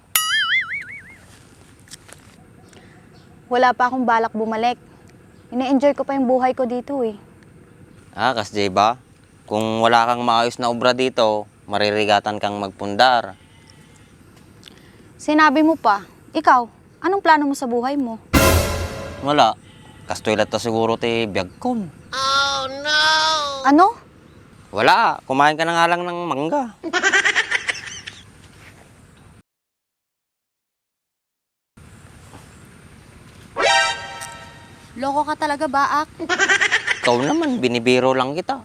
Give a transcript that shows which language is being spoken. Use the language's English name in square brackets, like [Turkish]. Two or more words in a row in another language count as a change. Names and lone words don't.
[Filipino] Wala pa akong balak bumalik. Ine-enjoy ko pa yung buhay ko dito eh. Kasi ba? Kung wala kang maayos na obra dito, maririgatan kang magpundar. Sinabi mo pa, ikaw, anong plano mo sa buhay mo? Wala. [Iloko] Kastoylat ta siguro ti biyagkon. [Filipino] Ano? Wala, kumain ka na nga lang ng mangga. Loko ka talaga, Baak. Ikaw naman, binibiro lang kita.